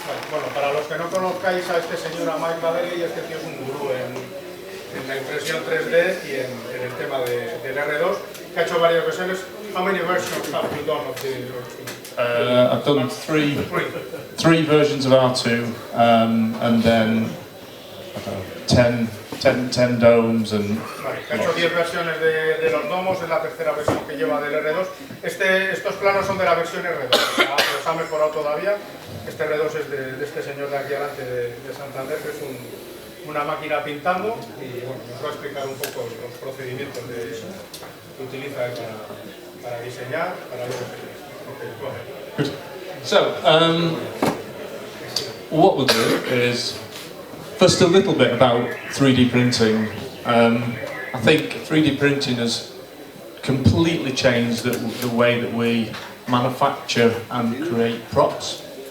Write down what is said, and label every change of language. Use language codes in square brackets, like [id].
[es] Bueno, para los que no conozcáis a este señor, a Michael Baddeley, este tío es un gurú en la impresión 3D y en el tema del R2, que ha hecho varias versiones. [en] How many versions have you done of the I've done three versions of R2, and then 10 domes and... [es] Vale, ha hecho 10 versiones de los domos, es la tercera versión que lleva del R2. Estos planos son de la versión R2, los ha mejorado todavía. Este R2 es de este señor de aquí adelante de Santander, que es una máquina pintando, y bueno, nos va a explicar un poco los procedimientos que utiliza para diseñar, para luego... [en] Good. So, what we'll do is first a little bit about 3D printing. I think 3D printing has completely changed the way that we manufacture and create props.